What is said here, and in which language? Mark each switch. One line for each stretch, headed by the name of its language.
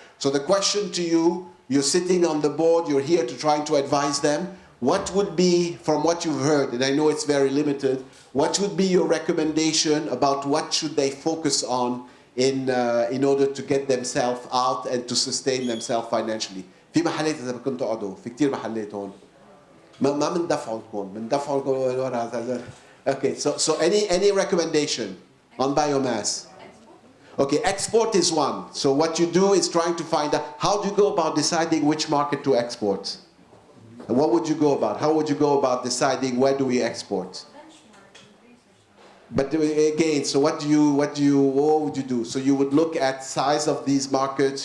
English: So the question to you, you're sitting on the board, you're here to trying to advise them. What would be, from what you've heard, and I know it's very limited, what would be your recommendation about what should they focus on in order to get themselves out and to sustain themselves financially?
Arabic: في محلات إذا كنتوا تقعدوا في كتير محلات هون ما بندفعوا لكم
English: Okay, so any recommendation on biomass? Okay, export is one. So what you do is trying to find out, how do you go about deciding which market to export? And what would you go about? How would you go about deciding where do we export? But again, so what would you do? So you would look at size of these markets.